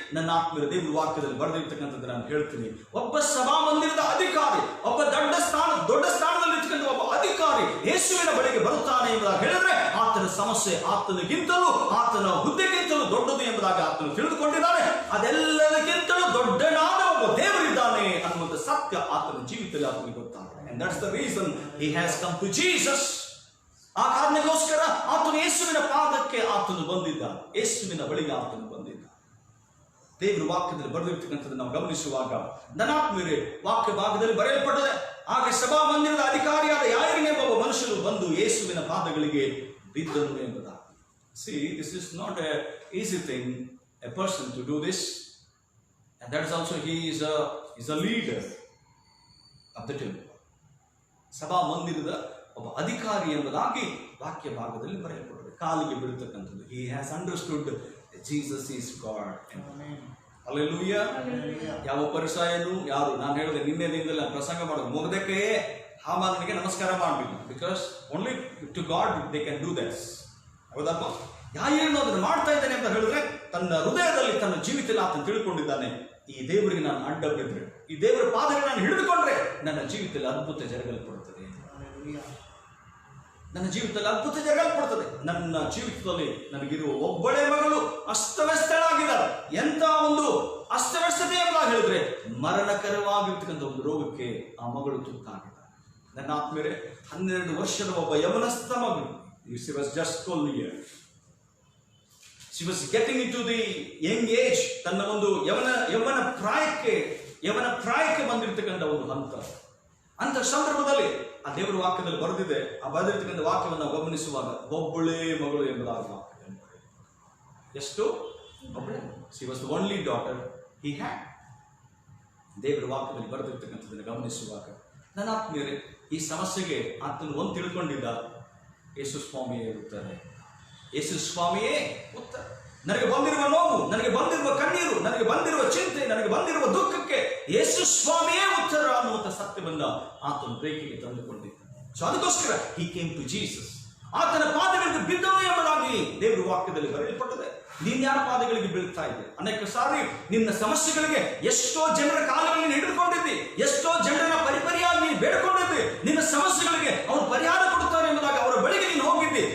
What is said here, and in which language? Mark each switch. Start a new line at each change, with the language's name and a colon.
Kannada: ನನ್ನ ಆತ್ಮೀಯ ದೇವರ ವಾಕ್ಯದಲ್ಲಿ ಬರೆದಿರ್ತಕ್ಕಂಥದ್ದು ನಾನು ಹೇಳ್ತೀನಿ. ಒಬ್ಬ ಸಭಾ ಮಂದಿರದ ಅಧಿಕಾರಿ, ಒಬ್ಬ ದೊಡ್ಡ ಸ್ಥಾನದಲ್ಲಿ ಇರ್ತಕ್ಕಂಥ ಒಬ್ಬ ಅಧಿಕಾರಿ ಯೇಸುವಿನ ಬಳಿಗೆ ಬರುತ್ತಾನೆ ಎಂಬುದಾಗಿ ಹೇಳಿದ್ರೆ ಆತನ ಸಮಸ್ಯೆ ಆತನಿಗಿಂತಲೂ, ಆತನ ಹುದ್ದೆಗಿಂತಲೂ ದೊಡ್ಡದು ಎಂಬುದಾಗಿ ಆತನು ತಿಳಿದುಕೊಂಡಿದ್ದಾನೆ. ಅದೆಲ್ಲದಕ್ಕಿಂತಲೂ ದೊಡ್ಡನಾದ ಒಬ್ಬ ದೇವರಿದ್ದಾನೆ ಅನ್ನುವಂಥ ಸತ್ಯ ಆತನ ಜೀವಿತದಲ್ಲಿ ಆತನಿಗೆ ಗೊತ್ತಾಗಿದೆ.
English: And that's the reason he has come to Jesus.
Kannada: ಆ ಕಾರಣಕ್ಕೋಸ್ಕರ ಆತನು ಯೇಸುವಿನ ಪಾದಕ್ಕೆ ಆತನು ಬಂದಿದ್ದಾನೆ, ಯೇಸುವಿನ ಬಳಿಗೆ ಆತನು ಬಂದಿದ್ದಾನೆ. ದೇವರ ವಾಕ್ಯದಲ್ಲಿ ಬರೆದಿರ್ತಕ್ಕಂಥದ್ದು ನಾವು ಗಮನಿಸುವಾಗ ನನಾತ್ಮೀಯರೇ, ವಾಕ್ಯ ಭಾಗದಲ್ಲಿ ಬರೆಯಲ್ಪಟ್ಟದೆ, ಆಗ ಸಭಾ ಮಂದಿರದ ಅಧಿಕಾರಿಯಾದ ಯಾಯರನೆಂಬ ಒಬ್ಬ ಮನುಷ್ಯನು ಬಂದು ಯೇಸುವಿನ ಪಾದಗಳಿಗೆ ಬಿದ್ದನು ಎಂಬುದಾಗಿ.
English: See, this is not a easy thing, a person to do this, and that is also he is a leader of the temple.
Kannada: ಸಭಾ ಮಂದಿರದ ಒಬ್ಬ ಅಧಿಕಾರಿ ಎಂಬುದಾಗಿ ವಾಕ್ಯ ಭಾಗದಲ್ಲಿ ಬರೆಯಲ್ಪಟ್ಟಿದೆ. ಕಾಲಿಗೆ ಬೀಳತಕ್ಕಂಥದ್ದು.
English: He has understood that Jesus is God. Hallelujah.
Kannada: ಯಾವ ಪರಿಸಾಯನು ಯಾರು, ನಾನು ಹೇಳಿದೆ ನಿನ್ನೆ ದಿನದಲ್ಲಿ ನಾನು ಪ್ರಸಂಗ ಮಾಡೋದು, ಮೊರ್ದೆಕೈಯೇ ಹಾಮಾನನಿಗೆ ನಮಸ್ಕಾರ ಮಾಡಲಿಲ್ಲ.
English: Because only to God they can do that.
Kannada: ಹೌದಪ್ಪ? ಯಾರು ಅದನ್ನು ಮಾಡ್ತಾ ಇದ್ದಾನೆ ಅಂತ ಹೇಳಿದ್ರೆ ತನ್ನ ಹೃದಯದಲ್ಲಿ, ತನ್ನ ಜೀವಿತದಲ್ಲಿ ಆತನು ತಿಳ್ಕೊಂಡಿದ್ದಾನೆ, ಈ ದೇವರಿಗೆ ನಾನು ಅಡ್ಡ ಬಿದ್ದರೆ, ಈ ದೇವರ ಪಾದಕ್ಕೆ ನಾನು ಹಿಡಿದುಕೊಂಡ್ರೆ ನನ್ನ ಜೀವಿತದಲ್ಲಿ ಅದ್ಭುತ ಜರಗಲ್ಪಡುತ್ತದೆ, ನನ್ನ ಜೀವಿತದಲ್ಲಿ ಅದ್ಭುತ ಜರಗಲ್ಪಡುತ್ತದೆ. ನನ್ನ ಜೀವಿತದಲ್ಲಿ ನನಗಿರುವ ಒಬ್ಬಳೇ ಮಗಳು ಅಸ್ತವ್ಯಸ್ತಳಾಗಿದ್ದಾಳೆ. ಎಂತ ಒಂದು ಅಸ್ತವ್ಯಸ್ತತೆ ಅಂತ ಹೇಳಿದ್ರೆ ಮರಣಕರವಾಗಿರ್ತಕ್ಕಂಥ ಒಂದು ರೋಗಕ್ಕೆ ಆ ಮಗಳು ತುತ್ತಾಗಿದ್ದಾಳೆ. ನನ್ನ ಆತ್ಮೀಯರೇ, 12 ವರ್ಷದ ಒಬ್ಬ ಯವನಸ್ಥ ಮಗಳು,
English: she was just 12 years. She was getting into the young age.
Kannada: ತನ್ನ ಒಂದು ಯೌವನ ಪ್ರಾಯಕ್ಕೆ ಬಂದಿರತಕ್ಕಂಥ ಒಂದು ಅಂತ ಸಂದರ್ಭದಲ್ಲಿ ಆ ದೇವರ ವಾಕ್ಯದಲ್ಲಿ ಬರೆದಿದೆ. ಆ ಬರೆದಿರ್ತಕ್ಕಂಥ ವಾಕ್ಯವನ್ನು ಗಮನಿಸುವಾಗ ಒಬ್ಬಳೇ ಮಗಳು ಎಂಬುದಾಗಿ ವಾಕ್ಯದಲ್ಲಿ ಎಷ್ಟು ಒಬ್ಬಳೇ.
English: She was the only daughter he had.
Kannada: ದೇವರ ವಾಕ್ಯದಲ್ಲಿ ಬರೆದಿರ್ತಕ್ಕಂಥದ್ದನ್ನು ಗಮನಿಸುವಾಗ ನನ್ನ ಆತ್ಮೀಯರೇ, ಈ ಸಮಸ್ಯೆಗೆ ಆತನು ಒಂದು ತಿಳ್ಕೊಂಡಿದ್ದ, ಯೇಸು ಸ್ವಾಮಿಯೇ ಉತ್ತರ, ಯೇಸು ಸ್ವಾಮಿಯೇ ಉತ್ತರ. ನನಗೆ ಬಂದಿರುವ ನೋವು, ನನಗೆ ಬಂದಿರುವ ಕಣ್ಣೀರು, ನನಗೆ ಬಂದಿರುವ ಚಿಂತೆ, ನನಗೆ ಬಂದಿರುವ ದುಃಖಕ್ಕೆ ಯೇಸು ಸ್ವಾಮಿಯೇ ಉತ್ತರ ಅನ್ನುವಂಥ ಸತ್ಯವನ್ನ ಆತನ ಪ್ರೇಕ್ಷೆಗೆ ತಂದುಕೊಂಡಿದ್ದ.
English: so
Kannada: ಅದಕ್ಕೋಸ್ಕರ
English: he came to Jesus.
Kannada: ಆತನ ಪಾದಗಳಿಗೆ ಬಿದ್ದನು ಎಂಬುದಾಗಿ ದೇವರ ವಾಕ್ಯದಲ್ಲಿ ಬರೆಯಲ್ಪಟ್ಟಿದೆ. ನೀನ್ ಯಾರ ಪಾದಗಳಿಗೆ ಬೀಳ್ತಾ ಇದ್ದೆ? ಅನೇಕ ಸಾರಿ ನಿನ್ನ ಸಮಸ್ಯೆಗಳಿಗೆ ಎಷ್ಟೋ ಜನರ ಕಾಲಗಳಲ್ಲಿ ಹಿಡಿದುಕೊಂಡಿದ್ದಿ, ಎಷ್ಟೋ ಜನರನ್ನ ಪರಿಪರಿಯಾಗಿ ನೀನು ಬೇಡಿಕೊಂಡಿದ್ದಿ. ನಿನ್ನ ಸಮಸ್ಯೆಗಳಿಗೆ ಅವರು ಪರಿಹಾರ ಕೊಡುತ್ತಾರೆ ಎಂಬುದಾಗಿ ಅವರ ಬಳಿಗೆ ನೀನು ಹೋಗಿದ್ದಿ.